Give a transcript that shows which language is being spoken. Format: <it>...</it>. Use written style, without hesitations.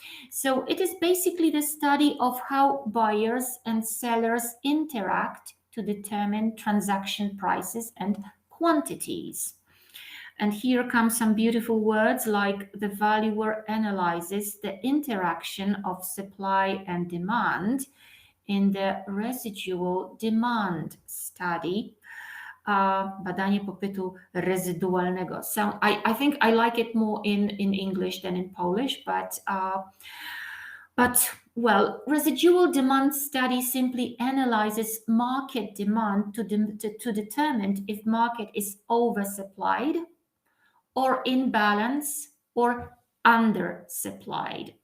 <en>So it is basically the study of how buyers and sellers interact to determine transaction prices and quantities. And here come some beautiful words like the valuer analyzes the interaction of supply and demand in the residual demand study.</en> <pl>Badanie popytu rezydualnego.</pl> <en>So I think I like it more in English than in Polish, but But, well, residual demand study simply analyzes market demand to determine if market is oversupplied or in balance or undersupplied.</en>